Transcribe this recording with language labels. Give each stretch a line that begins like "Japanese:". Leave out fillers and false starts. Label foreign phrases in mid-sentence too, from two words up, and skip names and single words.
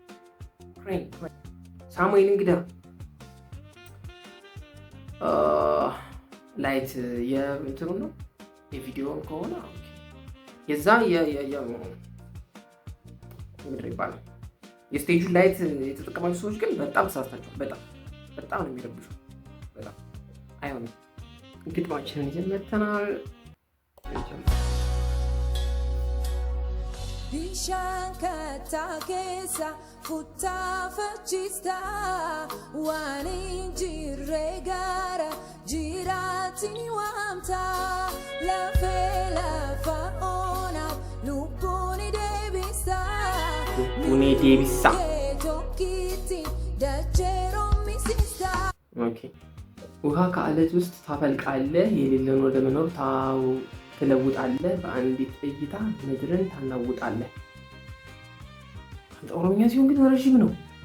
Amharic: ሳሙኤል እንግዳ ላይት የእንትኑ ነው የቪዲዮ ከሆነ የዛ ምድር ይባላል። የስቴጁ ላይት የተጠቀማችሁ ሰዎች ግን በጣም ተሳስታችኋል። በጣም ነው የሚረብሹ። በጣም አይሆንም። ግጥማችንን ይዘን መጥተናል።
Oromo: Bishaan kattaa keessa futtaa fachistaa waan hin jirre gaara jiraattini waamtaa lafee lafa oonaaf lubbuun deebistaa tokkitti dacheeroomisistaa.
Amharic: ውሃ ከአለት ውስጥ ታፈልቃለህ፣ የሌለን ወደ መኖር ትለውጣለህ፣ በአንዲት እይታ ምድርን ታናውጣለህ። ኦሮምኛ ሲሆን ግን ረዥም ነው።